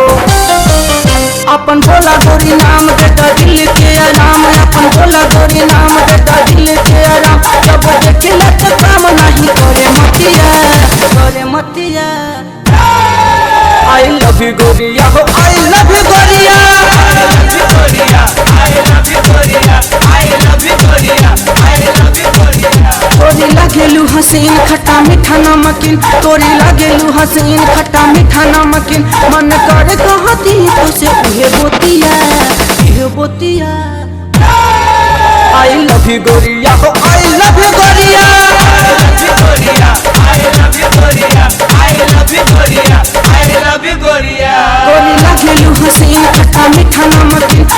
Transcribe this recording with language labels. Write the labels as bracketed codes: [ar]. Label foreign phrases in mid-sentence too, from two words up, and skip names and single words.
[bho] अपन भोला गोरी नाम देता दिल के आराम, अपन भोला गोरी नाम देता दिल के आराम। जब देखिला तो काम नहीं करे मतिया करे मतिया। [en] I love you [bho] गोरिया हो [en] I love you गोरिया, I love you गोरिया, I love you गोरिया, I love you गोरिया, I love you गोरिया। [bho] तोरी लागेलू हसीन खट्टा मीठा नमकीन, तोरी लागेलू हसीन खट्टा मीठा नमकीन। मन करे कहती तुझसे उहे बोतिया इहे बोतिया। [en] I love you [bho] गोरिया हो [en] I love you गोरिया, I love you गोरिया, I love you गोरिया, I love you गोरिया, I love you गोरिया। [bho] तोरी लागेलू हसीन खट्टा मीठा नमकीन,